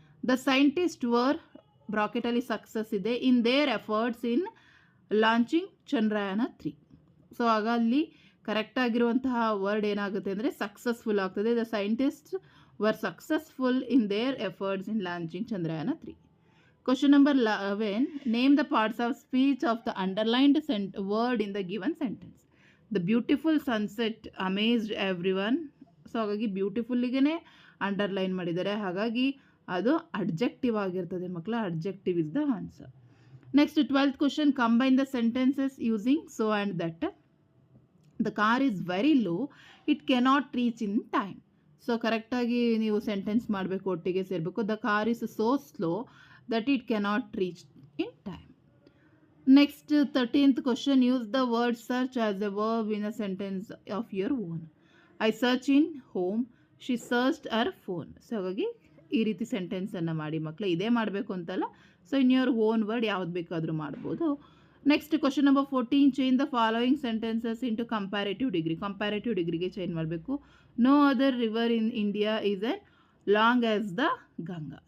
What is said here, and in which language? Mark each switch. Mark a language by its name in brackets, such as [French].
[English] the scientist were, [Kannada] ಬ್ರಾಕೆಟಲ್ಲಿ success ಇದೆ, [English] In their efforts in launching Chandrayaan 3. [Kannada] ಆಗ ಅಲ್ಲಿ ಕರೆಕ್ಟಾಗಿರುವಂತಹ ವರ್ಡ್ ಏನಾಗುತ್ತೆ ಅಂದರೆ ಸಕ್ಸಸ್ಫುಲ್ ಆಗ್ತದೆ. [English] The scientist were successful in their efforts in launching Chandrayaan 3. Question number 11, name the parts of speech of the underlined word in the given sentence. The beautiful sunset amazed everyone. [Kannada] ಹಾಗಾಗಿ ಬ್ಯೂಟಿಫುಲ್ಲಿಗೆ underline ಮಾಡಿದ್ದಾರೆ. ಹಾಗಾಗಿ ಅದು adjective ಆಗಿರ್ತದೆ ಮಕ್ಕಳ. [English] Adjective is the answer. Next 12th question, combine the sentences using so and that. The car is very low, it cannot reach in time. [Kannada] ಕರೆಕ್ಟಾಗಿ ನೀವು sentence ಮಾಡಬೇಕು, ಒಟ್ಟಿಗೆ ಸೇರಬೇಕು. [English] The car is so slow that it cannot reach in time. Next 13th question, use the word search as a verb in a sentence of your own. I search in home, she searched her phone. [Kannada] ಹಾಗಾಗಿ ಈ ರೀತಿ ಸೆಂಟೆನ್ಸನ್ನು ಮಾಡಿ ಮಕ್ಕಳು. ಇದೇ ಮಾಡಬೇಕು ಅಂತಲ್ಲ. [English] in your own word [Kannada] ಯಾವ್ದು ಬೇಕಾದರೂ ಮಾಡ್ಬೋದು. [English] Next question number 14, change the following sentences into comparative degree. [Kannada] Comparative ಡಿಗ್ರಿಗೆ ಚೇಂಜ್ ಮಾಡಬೇಕು. [English] No other river in India is a long as the Ganga.